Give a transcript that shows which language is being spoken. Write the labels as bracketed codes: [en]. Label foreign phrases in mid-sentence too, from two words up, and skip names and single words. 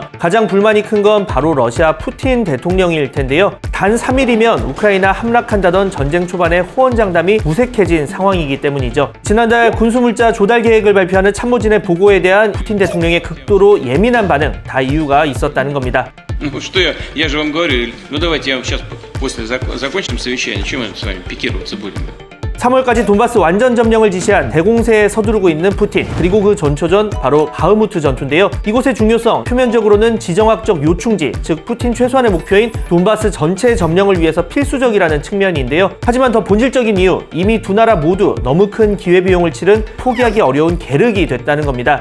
[ko] 가장 불만이 큰 건 바로 러시아 푸틴 대통령일 텐데요. 단 3일이면 우크라이나 함락한다던 전쟁 초반의 호언장담이 무색해진 상황이기 때문이죠. 지난달 군수물자 조달 계획을 발표하는 참모진의 보고에 대한 푸틴 대통령의 극도로 예민한 반응, 다 이유가 있었다는 겁니다. [ru] Что я же вам говорю, давайте я вам сейчас после закончим совещание, чем мы с вами пикироваться будем? [ko] 3월까지 돈바스 완전 점령을 지시한 대공세에 서두르고 있는 푸틴, 그리고 그 전초전 바로 바흐무트 전투인데요. 이곳의 중요성, 표면적으로는 지정학적 요충지, 즉 푸틴 최소한의 목표인 돈바스 전체 점령을 위해서 필수적이라는 측면인데요. 하지만 더 본질적인 이유, 이미 두 나라 모두 너무 큰 기회비용을 치른 포기하기 어려운 계륵이 됐다는 겁니다.